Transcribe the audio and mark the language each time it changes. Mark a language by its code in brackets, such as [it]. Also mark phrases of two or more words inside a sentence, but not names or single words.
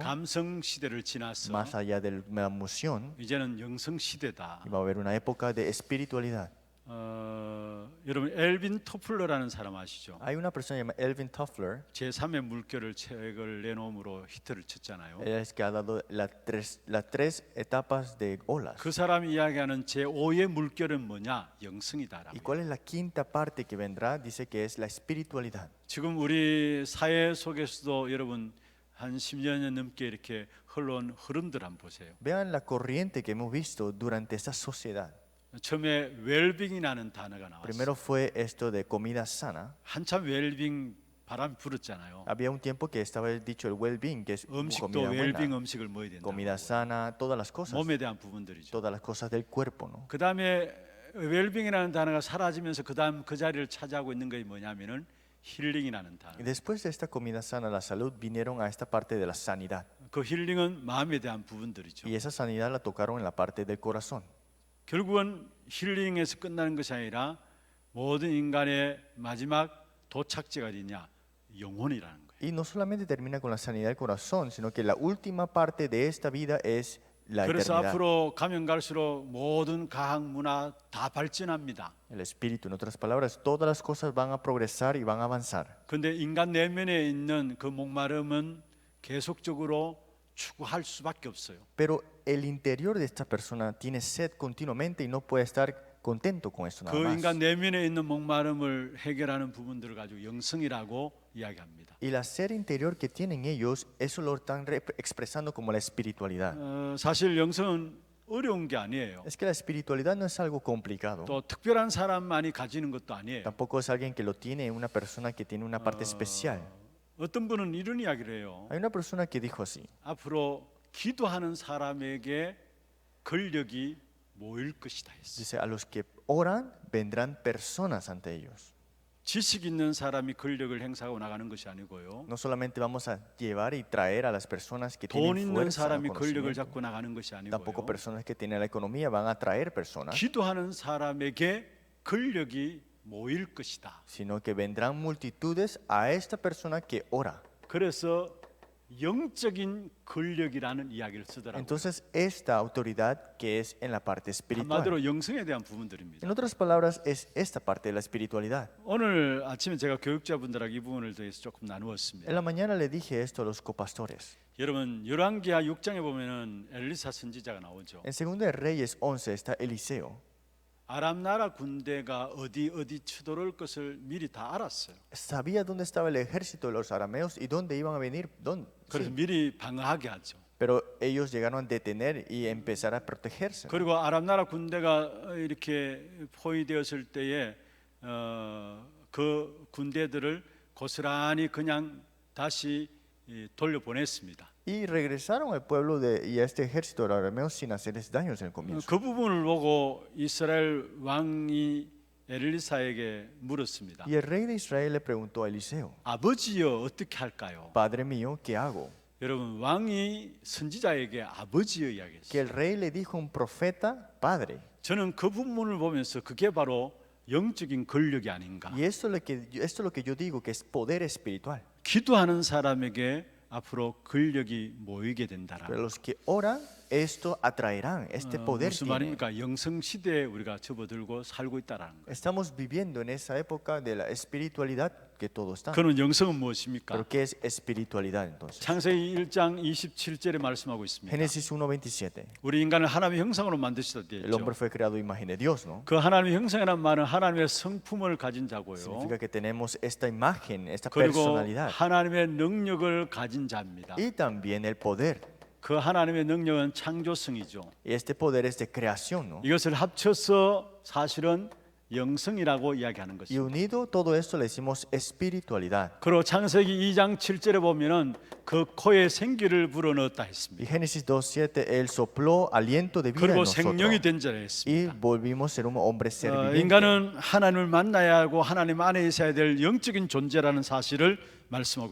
[ko] 감성 시대를 지나서 [es] más allá de la emoción, [ko] 이제는 영성 시대다. [es] y va a haber una época de espiritualidad. [ko] 여러분 엘빈 토플러라는 사람 아시죠? [es] Hay una persona llamada Elvin Toffler, [ko] 제3의 물결을 책을 내놓음으로 히트를 쳤잖아요. [es] él es que ha dado las tres etapas de olas. [ko] 그 사람이 이야기하는 제5의 물결은 뭐냐? 영성이다라고. [es] ¿Y cuál es la quinta parte que vendrá? Dice que es la espiritualidad. [ko] 지금 우리 사회 속에서도 여러분 한 10여 년 넘게 이렇게 흘러온 흐름들 한번 보세요. [es] Vean la corriente que hemos visto durante esta sociedad. [ko] 처음에 웰빙이라는 단어가 나왔어요. [es] Primero fue esto de comida sana. [ko] 한참 웰빙 바람 불었잖아요. [es] Había un tiempo que estaba dicho el well-being, que es [ko] 음식도 [es] comida [ko] 웰빙 [es] buena, [ko] 음식을 먹어야 된다. [es] comida sana, todas las cosas, [ko] 몸에 대한 부분들이죠. [es] todas las cosas del cuerpo, ¿no? [ko] 그 다음에 웰빙이라는 단어가 사라지면서 그다음 그 자리를 차지하고 있는 것이 뭐냐면은 힐링이라는 단어. [es] Y después de esta comida sana, la salud, vinieron a esta parte de la sanidad. [ko] 그 힐링은 마음에 대한 부분들이죠. [es] Y esa sanidad la tocaron en la parte del corazón. [ko] 결국은 힐링에서 끝나는 것이 아니라 모든 인간의 마지막 도착지가 어디냐? 영혼이라는 거예요. [es] Y no solamente termina con la sanidad del corazón, sino que la última parte de esta vida es la [ko] 그래서 [es] eternidad. [ko] 앞으로 가면 갈수록 모든 과학 문화 다 발전합니다. [es] El espíritu, en otras palabras, todas las cosas van a progresar y van a avanzar. [ko] 그런데 인간 내면에 있는 그 목마름은 계속적으로 추구할 수밖에 없어요. [es] Pero el interior de esta persona tiene sed continuamente y no puede estar contento con eso nada [ko] 그 [es] más. [ko] 인간 내면에 있는 목마름을 해결하는 부분들을 가지고 영성이라고 이야기합니다. [es] Y la sed interior que tienen ellos, eso lo están expresando como la espiritualidad. [ko] 사실 영성은 어려운 게 아니에요. [es] Es que la espiritualidad no es algo complicado. [ko] 또 특별한 사람만이 가지는 것도 아니에요. [es] Tampoco es alguien que lo tiene, una persona que tiene una parte especial. [ko] 어떤 분은 이런 이야기를 해요. [es] Hay una persona que dijo así: [ko] 앞으로 기도하는 사람에게 권력이 모일 것이다 했어요. [es] dice, a los que oran vendrán personas ante ellos. [ko] 지식 있는 사람이 권력을 행사하고 나가는 것이 아니고요. [es] No solamente vamos a llevar y traer a las personas que [ko] 돈 [es] tienen [ko] 있는 [es] fuerza, [ko] 사람이 권력을 [es] conocimiento. [ko] 잡고 나가는 것이 [es] Tampoco [ko] 아니고요. [es] personas que tienen la economía van a traer personas, [ko] 기도하는 사람에게 권력이 모일 것이다. [es] sino que vendrán multitudes a esta persona que ora. [ko] 그래서 영적인 권력이라는 이야기를 쓰더라고요. [es] Entonces, esta autoridad que es en la parte espiritual. [ko] 한마디로 영성에 대한 부분들입니다. [es] En otras palabras, es esta parte de la espiritualidad. [ko] 오늘 아침에 제가 교육자분들하고 이 부분을 대해서 조금 나누었습니다. [es] En la mañana le dije esto a los copastores. [ko] 여러분 열왕기하 6장에 보면은 엘리사 선지자가 나오죠. [es] En 2 de Reyes 11 está Eliseo. [ko] 아람 나라 군대가 어디 쳐들어올 것을 미리 다 알았어요. [es] Sabía dónde estaba el ejército de los arameos y dónde iban a venir. [ko] 그래서 [es] Sí. [ko] 미리 방어하게 하죠. [es] Pero ellos llegaron a detener y empezar a protegerse. [ko] 그리고 아람 나라 군대가 이렇게 포위되었을 때에 그 군대들을 고스란히 그냥 다시 돌려보냈습니다. [es] Y regresaron al pueblo y a este ejército de los arameos sin hacerles daños en el comienzo. [ko] 그 부분을 보고 이스라엘 왕이 엘리사에게 물었습니다. [es] Y el rey de Israel le preguntó a Eliseo, [ko] 아버지여 어떻게 할까요? [es] Padre mío, ¿qué hago? [ko] 여러분 왕이 선지자에게 아버지여 [es] Que [ko] 이야기했어요. [es] el rey le dijo a un profeta, Padre. [ko] 저는 그 부분을 보면서 그게 바로 영적인 권력이 아닌가. [es] Y esto es lo que yo digo, que es poder espiritual. [ko] 기도하는 사람에게 앞으로 권력이 모이게 된다라. [es] Pero los que oran, esto atraerán, este poder [ko] 무슨 [es] tiene. [ko] 말입니까? 영성 시대에 우리가 접어들고 살고 있다라는 거예요. [es] Estamos viviendo en esa época de la espiritualidad que todos están. [ko] 그는 영성은 무엇입니까? [es] Pero ¿qué es espiritualidad entonces? [ko] 창세기 1장 27절에 말씀하고 있습니다. [es] Génesis 1:27. [ko] 우리 인간을 하나님의 형상으로 만드시다 되어 [es] El hombre [ko] 있죠. [es] fue creado a imagen de Dios, ¿no? [ko] 그 하나님의 형상이라는 말은 하나님의 성품을 가진 자고요. [es] Significa que tenemos esta imagen, esta [ko] 그리고 [es] personalidad [ko] 하나님의 능력을 가진 자입니다. [es] y también el poder. [ko] 그 하나님의 능력은 창조성이죠. [es] Y este poder es de creación, ¿no? [ko] 이것을 합쳐서 사실은 영성이라고 이야기하는 [es] Y [ko] 것입니다. [es] unido todo esto le decimos espiritualidad. [ko] 그리고 창세기 2장 7절에 보면은 그 코에 생기를 불어넣었다 [es] Y [ko] 했습니다. [es] Génesis 2:7, Él sopló aliento de vida en [ko] 그리고 [es] nosotros [ko] 생명이 된 자라 [es] y [ko] 했습니다. [es] volvimos a ser un hombre ser viviente. [ko] 인간은 하나님을 만나야 하고 하나님 안에 있어야 될 영적인 존재라는 사실을 말씀하고